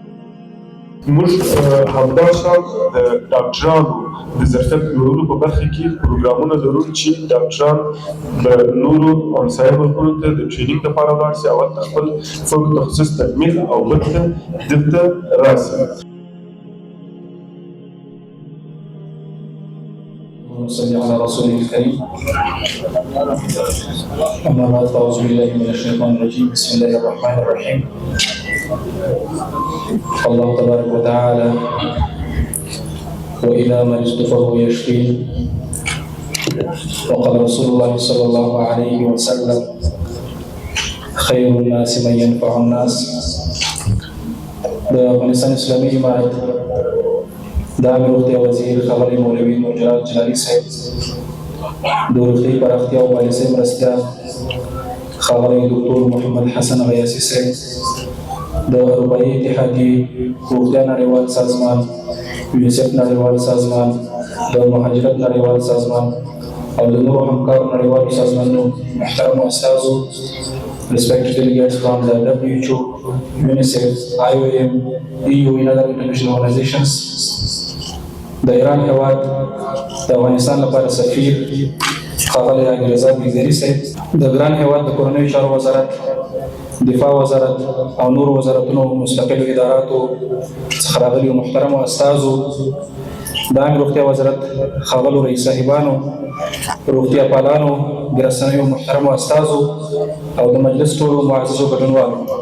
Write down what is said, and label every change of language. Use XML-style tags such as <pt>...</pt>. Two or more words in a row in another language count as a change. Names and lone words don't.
<ps>موږ همداشان د ډاکټرانو د ظرفیت لوړولو په برخه کې پروګرامونه لرو چې ډاکټران د نورو همسایه ملکونو ته د ټرینینګ لپاره ولاړ شي او هلته خپل فوق تخصص تکمیل او بېرته دلته راسي.</ps> <ar>صل على رسوله الكريم. أما بعد فأعوذ بالله من الشيطان الرجيم. بسم الله الرحمن الرحيم. الله تبارك وتعالى وإذا مرضت فهو يشفين وقال رسول الله صلى الله عليه وسلم خير الناس من ينفع الناس.</ar> <ps>د افغانستان اسلامي جماعت د امیر روغتیا وزیر خبري مولوي نور جلال جلالي صاحب، د روغتیايي پراختیا او پالیسۍ مرستیال خبري دکتور محمد حسن غیاسي صاحب، د اروپایي اتحادیې روغتیا نړیوال سازمان، یونیسف نړیوال سازمان، د مهاجرت نړیوال سازمان او د نورو همکارو نړیوالو سازمانونو محترمو استازو،</ps> <en>respected delegates from the WHO, UNICEF, IOM, EU and other international organizations.</en> <ps>د ایران هیواد د افغانستان لپاره سفیر ښاغلی انګریزا بیزري صاحب، د ګران هیواد د کورنیو چارو وزارت، دفاع وزارت او نورو وزارتونو مستقلو اداراتو څخه راغلي محترمو استازو، د عامه روغتیا وزارت ښاغلو رئیس صاحبانو، روغتیا پالانو، د رسنیو محترمو استازو او د مجلس ټولو معززو ګډونوالو،</ps>